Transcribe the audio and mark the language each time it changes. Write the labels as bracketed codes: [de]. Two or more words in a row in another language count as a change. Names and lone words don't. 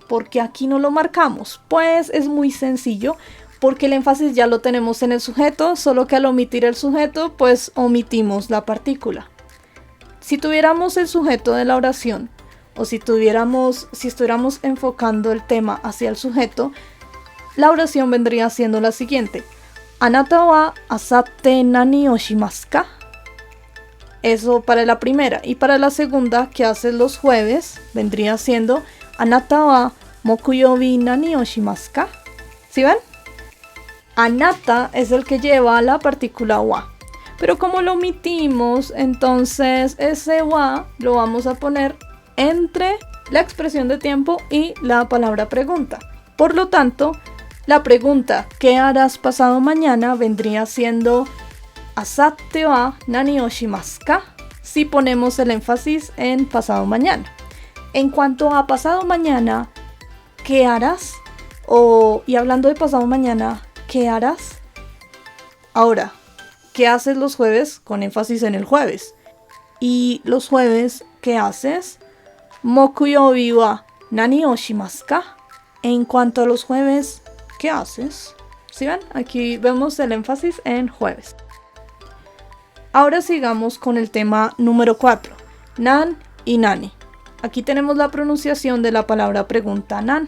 [es] ¿Por qué aquí no lo marcamos? Pues es muy sencillo, porque el énfasis ya lo tenemos en el sujeto, solo que al omitir el sujeto, pues omitimos la partícula. Si tuviéramos el sujeto de la oración, o si estuviéramos enfocando el tema hacia el sujeto, la oración vendría siendo la siguiente. [ja] Anata wa asatte nani o shimasu ka? [es] Eso para la primera. Y para la segunda, ¿qué haces los jueves? Vendría siendo [ja] Anata wa mokuyobi nani o shimasu ka? [es] ¿Sí ven? Anata es el que lleva la partícula wa. Pero como lo omitimos, entonces ese wa lo vamos a poner entre la expresión de tiempo y la palabra pregunta. Por lo tanto, la pregunta ¿qué harás pasado mañana? [ja] Vendría siendo asatte wa nani o shimasu ka? [es] Si ponemos el énfasis en pasado mañana. En cuanto a pasado mañana, ¿qué harás? Y hablando de pasado mañana, ¿qué harás? Ahora, ¿qué haces los jueves? Con énfasis en el jueves. Y los jueves, ¿qué haces? [ja] Mokuyobi wa nani o shimasu ka? [es] En cuanto a los jueves, ¿qué haces? ¿Sí ven? Aquí vemos el énfasis en jueves. Ahora sigamos con el tema número 4. Nan y nani. Aquí tenemos la pronunciación de la palabra pregunta nan.